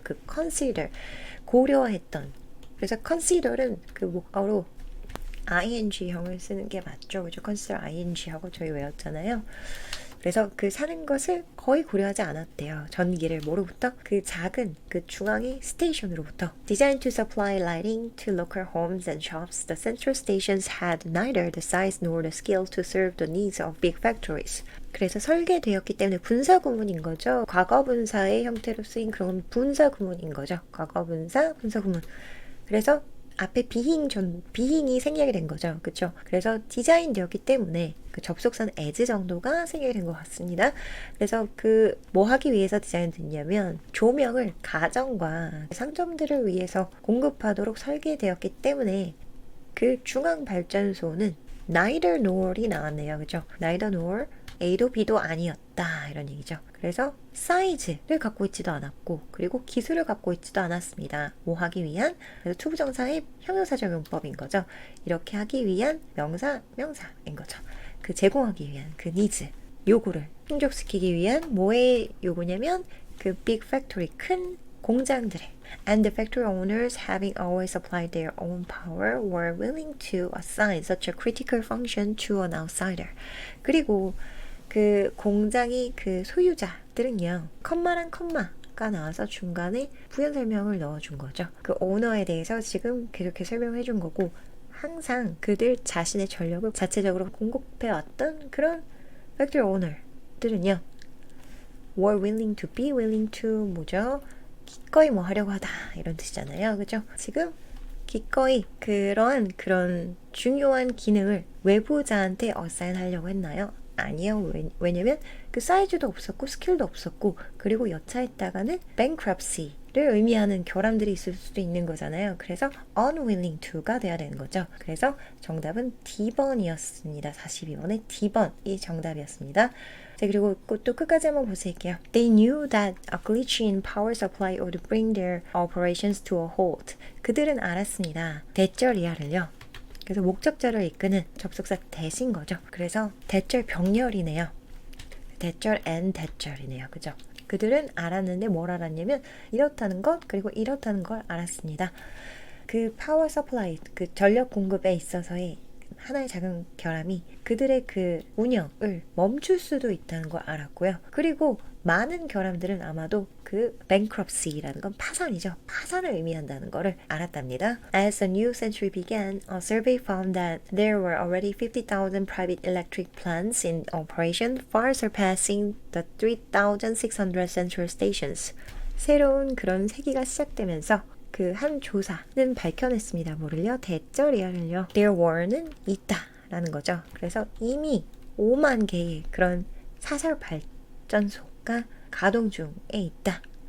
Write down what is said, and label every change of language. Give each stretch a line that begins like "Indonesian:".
Korean: 그 consider 고려했던. 그래서 consider는 그 목어로 ing형을 쓰는 게 맞죠. 그죠? consider ing하고 저희 외웠잖아요. 그래서 그 사는 것을 거의 고려하지 않았대요. 전기를 뭐로부터? 그 작은 그 중앙의 스테이션으로부터.
English: Designed to supply lighting to local homes and shops, the central stations had neither the size nor the skill to serve the needs of big factories.
Korean: 그래서 설계되었기 때문에 분사구문인 거죠. 과거분사의 형태로 쓰인 그런 분사구문인 거죠. 과거분사, 분사구문. 그래서 앞에 비행이 생략이 된 거죠. 그쵸? 그래서 디자인되었기 때문에 그 접속사는 as 정도가 생략이 된 것 같습니다. 그래서 그 뭐 하기 위해서 디자인됐냐면 조명을 가정과 상점들을 위해서 공급하도록 설계되었기 때문에 그 중앙 발전소는 neither nor이 나왔네요. 그죠? neither nor A도 B도 아니었다 이런 얘기죠. 그래서 사이즈를 갖고 있지도 않았고 그리고 기술을 갖고 있지도 않았습니다. 뭐 하기 위한? 그래서 투부정사의 형용사적용법인 거죠. 이렇게 하기 위한 명사인 거죠. 그 제공하기 위한 그 needs, 요구를 충족시키기 위한 뭐의 요구냐면 그 big factory, 큰 공장들의
English: And the factory owners, having always supplied their own power, were willing to assign such a critical function to an outsider.
Korean: 그리고 그 공장이 그 소유자들은요, 컴마랑 컴마가 나와서 중간에 부연 설명을 넣어준 거죠. 그 오너에 대해서 지금 계속해서 설명해 준 거고, 항상 그들 자신의 전력을 자체적으로 공급해왔던 그런 팩토리 오너들은요,
English: were willing to, be willing to
Korean: 뭐죠? 기꺼이 뭐 하려고 하다 이런 뜻이잖아요. 그죠? 지금 기꺼이 그런 중요한 기능을 외부자한테 어사인하려고 했나요? 아니요. 왜냐면 그 사이즈도 없었고 스킬도 없었고 그리고 여차했다가는 bankruptcy를 의미하는 결함들이 있을 수도 있는 거잖아요. 그래서
English: unwilling to
Korean: 가 돼야 되는 거죠. 그래서 정답은 D번이었습니다. 42번의 D번이 정답이었습니다. 자, 그리고 또 끝까지 한번 보실게요.
English: They knew that a glitch in power supply would bring their operations to a halt.
Korean: 그들은 알았습니다. 대절이야를요. 그래서 목적절을 이끄는 접속사 대신 거죠. 그래서 대절 병렬이네요. 대절 and 대절이네요. 그죠? 그들은 알았는데 뭘 알았냐면 이렇다는 것 그리고 이렇다는 걸 알았습니다. 그 파워 서플라이, 그 전력 공급에 있어서의 하나의 작은 결함이 그들의 그 운영을 멈출 수도 있다는 걸 알았고요. 그리고 많은 결함들은 아마도 그 bankruptcy라는 건 파산이죠. 파산을 의미한다는 거를 알았답니다.
English: As the new century began, a survey found that there were already 50,000 private electric plants in operation, far surpassing the 3,600 central stations.
Korean: 새로운 그런 세기가 시작되면서 그 한 조사는 밝혀냈습니다. 뭐를요? 대절이야를요. There were는 있다라는 거죠. 그래서 이미 5만 개의 그런 사설 발전소가 가동 중에 있다.